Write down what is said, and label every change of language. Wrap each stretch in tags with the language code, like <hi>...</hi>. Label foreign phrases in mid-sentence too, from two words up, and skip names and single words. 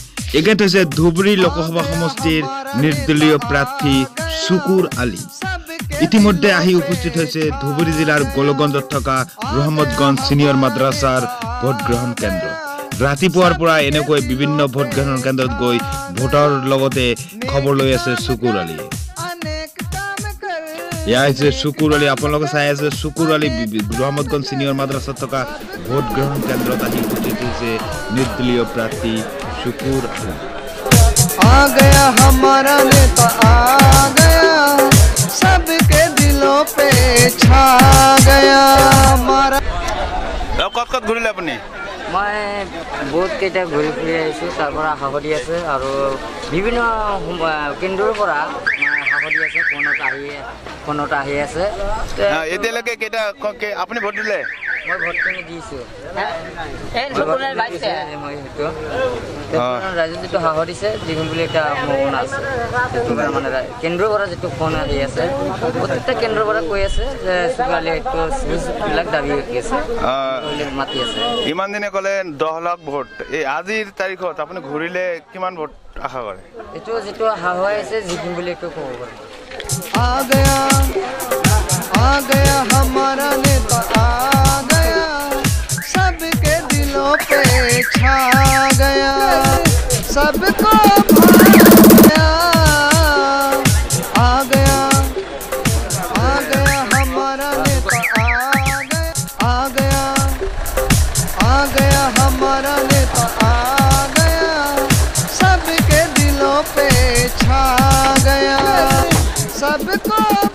<as>এগেট হৈছে ধুবুৰী লোকসভা সমষ্টিৰ নিৰ্দলীয় প্ৰাৰ্থী শুকুৰ আলী ইতিমধ্যে আহি উপস্থিত হৈছে ধুবুৰী জিলাৰ গোলগঞ্জত থকা ৰহমতগঞ্জ সিনিয়ৰ মাদ্ৰাছাৰ ভোট গ্ৰহণ কেন্দ্ৰ ৰাতিপুৱাৰ পৰা এনেকৈ বিভিন্ন ভোট গ্ৰহণ কেন্দ্ৰত গৈ ভোটৰ লগতে খবৰ লৈ আছে শুকুৰ আলী ইয়া হৈছে শুকুৰ আলী আপোনালোকে চাই আছে শুকুৰ আলী ৰহমতগঞ্জ সিনিয়ৰ মাদ্ৰাছাত থকা ভোট গ্ৰহণ কেন্দ্ৰত আহি উপস্থিত হৈছে নিৰ্দলীয় প্ৰাৰ্থী शुकुर</as> <hi>आ गया हमारा नेता आ गया सबके दिलों पे छा गया हमारा</hi> <as>কত ঘূৰিলে আপুনি মই বহুত কেইটা ঘূৰি ফুৰি আহিছোঁ তাৰ পৰা সাহদি আছে আৰু বিভিন্ন কেন্দ্ৰৰ পৰা সাহদি আছে ফোনত আহি আছে এতিয়ালৈকে কেইটা আপুনি ভোট দিলে মই ভোটখিনি দিছোঁ ৰাজ্যত যিটো সাহস দিছে দিম বুলি এটা সম্ভাৱনা আছে সেইটো কাৰণে মানে কেন্দ্ৰৰ পৰা যিটো ফোন আহি আছে প্ৰত্যেকটা কেন্দ্ৰৰ পৰা কৈ আছে যে শুকুৰ আলী বিলাক দাবী কৰি আছে মাতি আছে ইমান দিনে ক'লে 10 লাখ ভোট এই আজিৰ তাৰিখত আপুনি ঘূৰিলে কিমান ভোট আশা কৰে এইটো যিটো সাহস আছে জিকিম বুলি এইটো ক'ব পাৰে</as> <hi>आ गया हमारा नेता आ गया सबके दिलों पे छा गया सबको आ गया हमारा नेता आ गया हमारा नेता आ गया सबके दिलों पे छा गया सबको</hi>